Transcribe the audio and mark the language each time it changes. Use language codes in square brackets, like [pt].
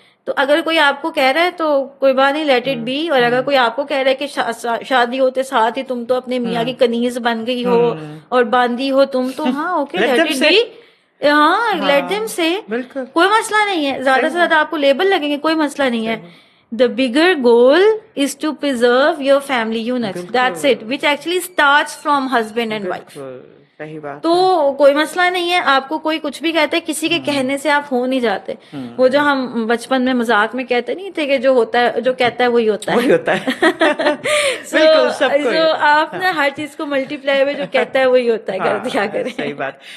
[ur] تو اگر کوئی آپ کو کہہ رہا ہے تو کوئی بات نہیں, [en] Let it be. [ur] اور اگر کوئی آپ کو کہہ رہا ہے کہ شادی ہوتے ساتھ ہی تم تو اپنے میاں کی کنیز بن گئی ہو اور باندھی ہو تم, تو ہاں اوکے, لیٹ اٹ بی. ہاں, [en] let them سے, [ur] کوئی مسئلہ نہیں ہے. زیادہ سے زیادہ آپ کو لیبل لگیں گے, کوئی مسئلہ نہیں ہے. [en] The bigger goal is to preserve your family units. That's it, which actually starts from husband and wife. [ur] تو کوئی مسئلہ نہیں ہے. آپ کو کوئی کچھ بھی کہتا ہے, کسی کے کہنے سے آپ ہو نہیں جاتے. وہ جو ہم بچپن میں مذاق میں کہتے نہیں تھے کہ جو ہوتا ہے, جو کہتا ہے وہی ہوتا ہے. So آپ نا ہر چیز کو ملٹی پلائی میں جو کہتا ہے وہی ہوتا ہے کر دیا کریں. صحیح بات.